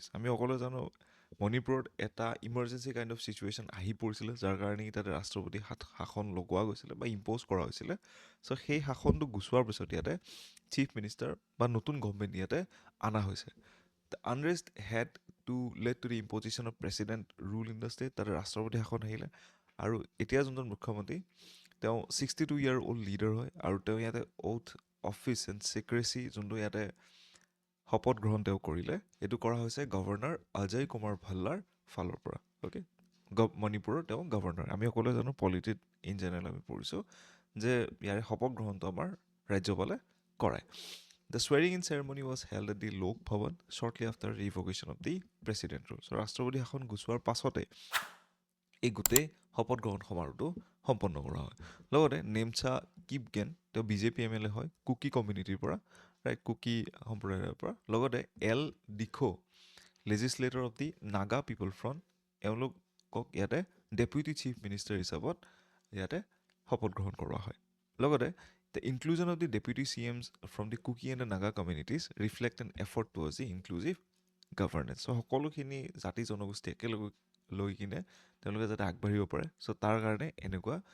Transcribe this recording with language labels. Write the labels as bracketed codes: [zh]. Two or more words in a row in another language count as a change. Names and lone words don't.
[as] আমি সকলোৱে জানো মণিপুৰত এটা [en] emergency kind of situation [as] আহি পৰিছিলে যাৰ কাৰণে তাতে ৰাষ্ট্ৰপতি শাসন লগোৱা গৈছিলে বা ইম্প'জ কৰা হৈছিলে চ' সেই শাসনটো গুচোৱাৰ পিছত ইয়াতে [en] chief minister [as] বা নতুন গভৰ্ণমেণ্ট ইয়াতে অনা হৈছে [en] the unrest had to lead to the imposition of president rule in the state [as] তাতে ৰাষ্ট্ৰপতি শাসন আহিলে আৰু এতিয়া যোনজন মুখ্যমন্ত্ৰী তেওঁ [en] 62 year old leader [as] হয় আৰু তেওঁ ইয়াতে [en] oath of office and secrecy [as] যোনটো ইয়াতে শপত গ্ৰহণ তেওঁ কৰিলে এইটো কৰা হৈছে গভৰ্ণৰ অজয় কুমাৰ ভাল্লাৰ ফালৰ পৰা অ'কে মণিপুৰৰ তেওঁ গভৰ্ণৰ আমি সকলোৱে জানো [en] polity in general [as] আমি পঢ়িছোঁ যে ইয়াৰে শপত গ্ৰহণটো আমাৰ ৰাজ্যপালে কৰায় [en] the swearing in ceremony was held at the Lok Bhavan shortly after revocation of the president rule [as] চ' ৰাষ্ট্ৰপতি শাসন গুচোৱাৰ পাছতে এই গোটেই শপত গ্ৰহণ সমাৰোহটো সম্পন্ন কৰা হয় লগতে নেমচা কিপগেন তেওঁ BJP MLA হয় কুকি কমিউনিটিৰ পৰা ৰাইট কুকি সম্প্ৰদায়ৰ পৰা লগতে এল ডিখো [en] legislator of the Naga People's Front [as] এওঁলোকক ইয়াতে [en] deputy chief minister [as] হিচাপত ইয়াতে শপত গ্ৰহণ কৰোৱা হয় লগতে [en] the inclusion of the deputy CMs from the Kuki and the Naga communities reflect an effort towards the inclusive governance [as] চ' সকলোখিনি জাতি জনগোষ্ঠী একেলগে লৈ কিনে তেওঁলোকে যাতে আগবাঢ়িব পাৰে চ' তাৰ কাৰণে এনেকুৱা